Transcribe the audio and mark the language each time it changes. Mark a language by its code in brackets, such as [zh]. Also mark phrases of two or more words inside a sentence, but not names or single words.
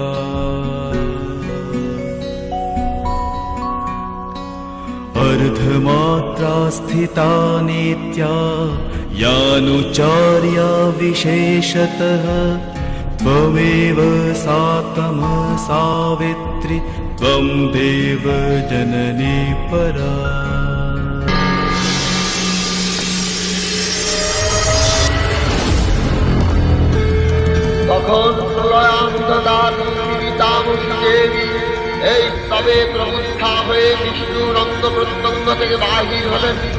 [sa] अर्धमात्रा स्थिता नित्या यानुचार्या विशेषतः त्वमेव सा सावित्री त्वं देवजननी परा। [bn] তখন প্রলয়ান্তদানী তামসী দেবী এই তবে প্রবুদ্ধা হয়ে বিষ্ণুর অঙ্গ প্রত্যঙ্গ থেকে বাহির হলেন।